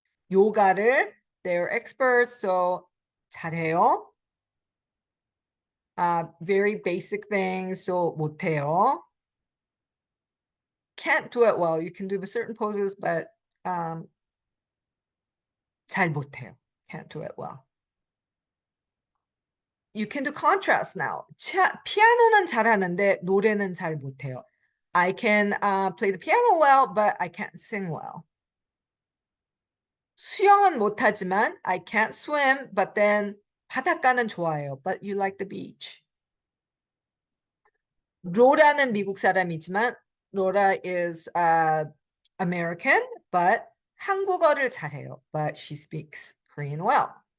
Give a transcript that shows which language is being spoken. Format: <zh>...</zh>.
<ko>요가를,</ko> <en>they're experts, so</en> <ko>잘해요.</ko> <en>Very basic things, so</en> <ko>못해요.</ko> <en>Can't do it well. You can do certain poses, but</en> <ko>잘 못해요.</ko> <en>Can't do it well. You can do contrast now.</en> <ko>피아노는 잘하는데 노래는 잘 못해요.</ko> <en>I can play the piano well, but I can't sing well.</en> <ko>수영은 못하지만</ko> <en>I can't swim, but then</en> <ko>바닷가는 좋아해요.</ko> <en>But you like the beach.</en> <ko>로라는 미국 사람이지만</ko> <en>Laura is American, but</en> <ko>한국어를 잘해요.</ko> <en>But she speaks Korean well.</en>